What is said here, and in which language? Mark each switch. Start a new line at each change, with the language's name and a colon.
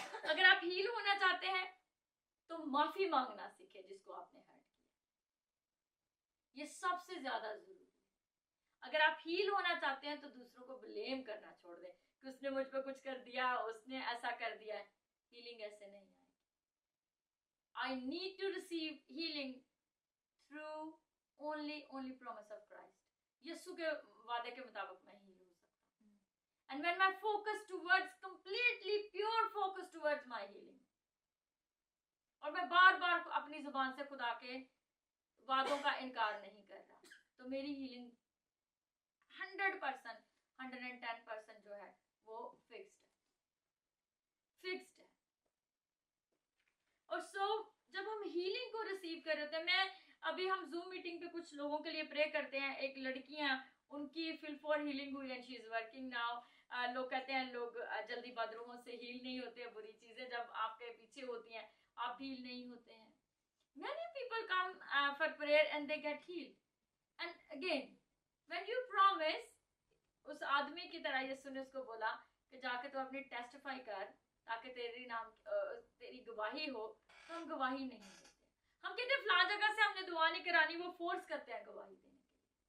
Hindi: अगर आप हील होना चाहते हैं तो माफी मांगना सीखें जिसको आपने हर्ट किया। ये सबसे ज्यादा जरूरी है। अगर आप हील होना चाहते हैं तो दूसरों को ब्लेम करना छोड़ दें कि उसने मुझ पे कुछ कर दिया, उसने ऐसा कर दिया है। हीलिंग ऐसे नहीं आएगी।
English: I need to receive healing through only promise of Christ.
Hindi: यीशु के वादे के मुताबिक मैं हील हो सकता हूँ।
English: And when my focus towards completely pure focus towards my healing,
Hindi: और मैं बार बार अपनी जुबान से खुदा के वादों का इनकार नहीं कर रहा, तो मेरी हीलिंग 100%, 110% जो है वो फिक्स्ड है। और जब हम हीलिंग को रिसीव कर रहे थे, अभी हम जूम मीटिंग पे कुछ लोगों के लिए प्रे करते हैं। एक लड़कियां, उनकी फिल फॉर हीलिंग हुई
English: And she is working now.
Hindi: लोग कहते हैं लोग जल्दी बदरूहों से हील नहीं होते, बुरी चीजें जब आपके पीछे होती हैं आप हील नहीं होते हैं।
English: Many people come for prayer and they get healed. And again, when you promise,
Hindi: उस आदमी की तरह यीशु ने उसको बोला कि जाके तो अपनी टेस्टिफाई कर ताकि तेरी गवाही हो। तो हम गवाही नहीं देते। हम कहते हैं फलां जगह से हमने दुआ नहीं करानी, वो फोर्स करते हैं गवाही देने के लिए।